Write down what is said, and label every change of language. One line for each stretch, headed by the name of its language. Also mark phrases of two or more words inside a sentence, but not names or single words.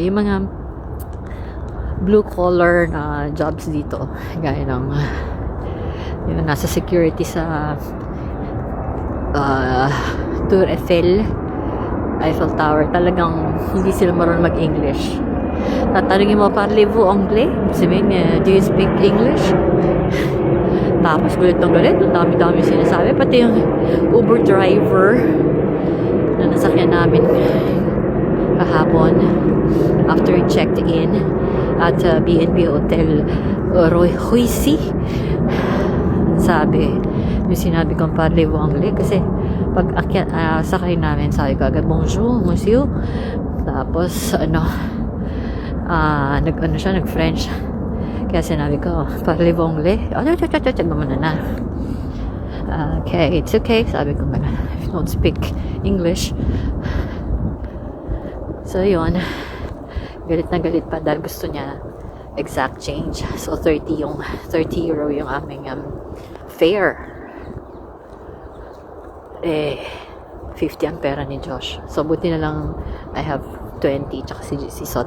Filipino: Yung mga
English: blue collar
Filipino: na jobs dito. Gaya ng yung nasa security sa Tour Eiffel Tower. Talagang hindi sila marunong mag-English. Tatanungin mo,
French: parlez-vous anglais?
Filipino: Sabihin niya,
English: do you speak English?
Filipino: Tapos gulit ng galit. Ang dami-dami sinasabi. Pati yung Uber driver na nasakyan namin kahapon
English: after we checked in
Filipino: at B&B Hotel Roissy. Yung sinabi kong
French: parlez-vous anglais
Filipino: kasi pag sakay namin, sabi ko agad,
French: bonjour, monsieur.
Filipino: Tapos, nag-French. Kaya sinabi ko,
French: parlez-vous anglais?
Filipino: Gumana na.
English: Okay, it's okay.
Filipino: Sabi ko,
English: if you don't speak English.
Filipino: So, yun. Galit na galit pa dahil gusto niya
English: exact change.
Filipino: So, 30 euro yung aming fare. 50 ang pera ni Josh. So, buti na lang
English: I have
Filipino: 20 tsaka si Sot.